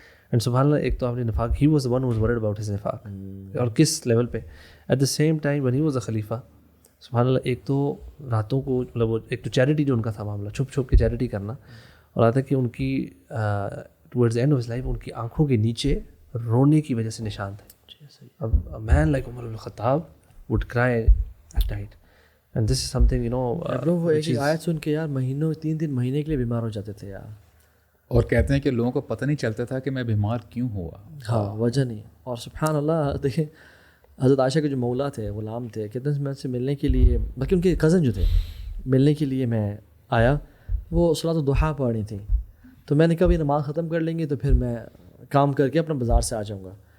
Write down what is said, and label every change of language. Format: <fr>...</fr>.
<ur>And سبحان اللہ، ایک تو آپ نے نفاق،</ur> <en>he was one was worried about his</en> <ur>نفاق، اور کس لیول پہ.</ur> <en>at the same time one he was a خلیفہ،</en> <ur>سبحان اللہ، ایک تو راتوں کو مطلب وہ ایک تو چیریٹی جو ان کا تھا معاملہ، چھپ کے چیریٹی کرنا، اور آتا کہ ان کی</ur> <en>towards end of his life</en> <ur>ان کی آنکھوں کے نیچے رونے کی وجہ سے نشان تھے.</ur> <en>A man like Umar ibn Khattab would cry at night, and this is something, you know,</en> <ur>bro, وہ ایک آیت سن کے یار مہینوں 3 مہینے کے لیے بیمار ہو جاتے تھے یار. اور کہتے ہیں کہ لوگوں کو پتہ نہیں چلتا تھا کہ میں بیمار کیوں ہوا. ہاں وجہ نہیں. اور سبحان اللہ دیکھیں حضرت عائشہ کے جو مولا تھے غلام تھے کتنے میں سے ملنے کے لیے بلکہ ان کے کزن جو تھے ملنے کے لیے میں آیا, وہ صلاۃ الضحیٰ پڑھنی تھی تو میں نے کہا نماز ختم کر لیں گے تو پھر میں کام کر کے اپنا بازار سے آ جاؤں گا.</ur>